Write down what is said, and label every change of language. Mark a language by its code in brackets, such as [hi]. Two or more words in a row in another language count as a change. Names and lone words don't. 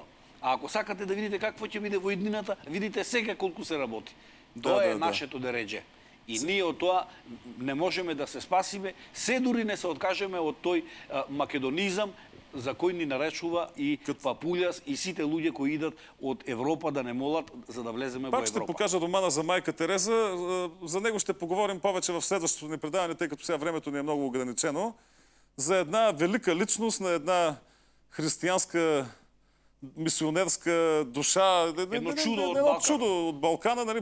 [mk] А ако сакате да видите какво ќе биде во иднината, видите сега колку се работи. Тоа е нашето дередже. И ние од тоа не можеме да се спасиме, се дури не се откажеме од тој македонизам за кој ни наречува и Папулјас и сите луѓе кои идат од Европа да не молат за да влеземе во Европа. [bg] Пак ще покажа романа за майка Тереза. За него ще поговорим повече в следващото ни предаване, тъй като сега времето ни е много ограничено. За една велика личност на една християнска мисионерска душа. Едно чудо от Балкана.